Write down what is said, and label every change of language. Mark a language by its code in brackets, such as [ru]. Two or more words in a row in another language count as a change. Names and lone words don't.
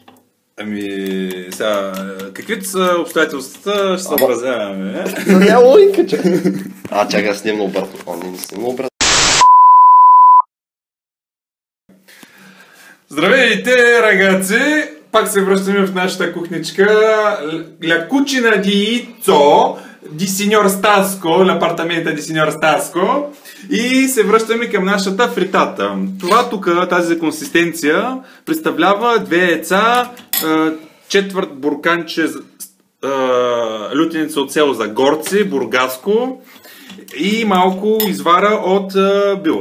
[bg] Сега, каквито са обстоятелствата, ще съобразяваме. Няма логика, чакай. Чакай, аз снимам обратно. Не снимам обратно. Здравейте, рагаци! Пак се връщаме в нашата кухничка. [it] La cucina di Izzo, di signor Stasco, l'appartamento di signor Stasco. [bg] И се връщаме към нашата фритата. Това тук, тази консистенция, представлява 2 яйца, четвърт бурканче лютеница от село Загорци, бургаско, и малко извара от била.